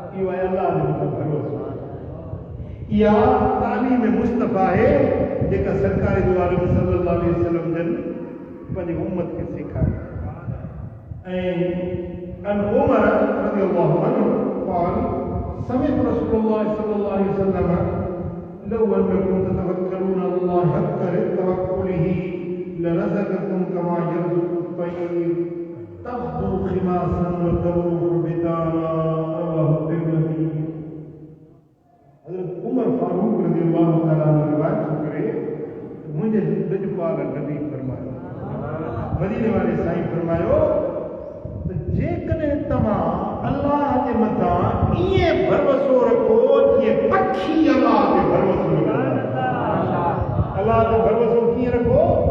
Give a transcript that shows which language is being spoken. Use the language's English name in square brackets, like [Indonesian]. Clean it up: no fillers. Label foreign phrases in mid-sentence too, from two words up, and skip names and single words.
[Sindhi] आहे अल्लाह जे मथां भरोसो इहा तालीम मुस्तफ़ा आहे जेका सरकार दो आलम [Arabic] صلى الله عليه وسلم [Sindhi] जन पंहिंजी उम्मत खे सेखारी [Arabic] ऐं عن عمر رضي الله عنه قال سمعت رسول الله صلى الله عليه وسلم لو أنكم تتوكلون على الله حق توكله لرزقكم كما يرزق الطير تغدو خماصا وتروح بطانا رواه الترمذي [Sindhi] हज़रत उमर फारूक [Arabic] رضي الله تعالى عنه [Sindhi] रिवायत करे मुंहिंजे दजपाल नबी फरमायो मदीने वाले साईं फरमायो त जेकॾहिं तव्हां अल्लाह जे मथां ईअं भरोसो रखो जीअं पखी अल्लाह ते भरोसो रखंदा अल्लाह ते भरोसो कीअं रखो